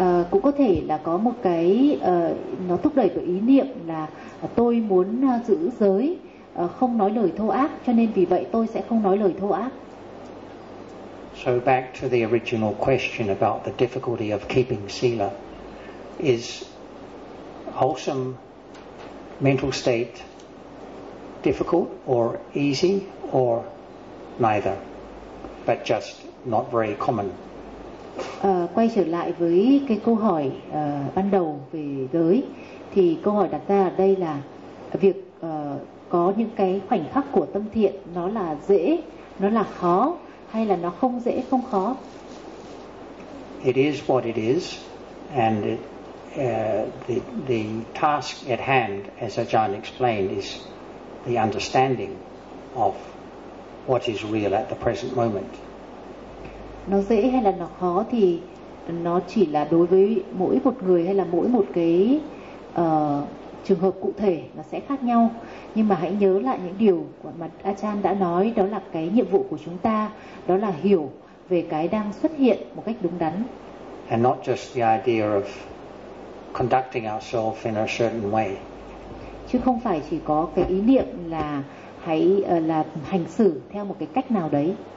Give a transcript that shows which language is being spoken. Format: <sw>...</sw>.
<vi>Cũng có thể là có một cái nó thúc đẩy bởi ý niệm là tôi muốn giữ giới, không nói lời thô ác, cho nên vì vậy tôi sẽ không nói lời thô ác.</vi> <en>So back to the original question about the difficulty of keeping sila, is wholesome mental state difficult or easy or neither, but just not very common?</en> <vi>Quay trở lại với cái câu hỏi ban đầu về giới, thì câu hỏi đặt ra ở đây là việc có những cái khoảnh khắc của tâm thiện nó là dễ, nó là khó, hay là nó không dễ, không khó?</vi> <en>It is what it is, and it, the task at hand, as Ajahn explained, is the understanding of what is real at the present moment.</en> <vi>Nó dễ hay là nó khó thì nó chỉ là đối với mỗi một người hay là mỗi một cái trường hợp cụ thể nó sẽ khác nhau. Nhưng mà hãy nhớ lại những điều mà Ajahn đã nói, đó là cái nhiệm vụ của chúng ta, đó là hiểu về cái đang xuất hiện một cách đúng đắn.</vi> <en>And not just the idea of conducting ourselves in a certain way.</en> <vi>Chứ không phải chỉ có cái ý niệm là hãy là hành xử theo một cái cách nào đấy.</vi>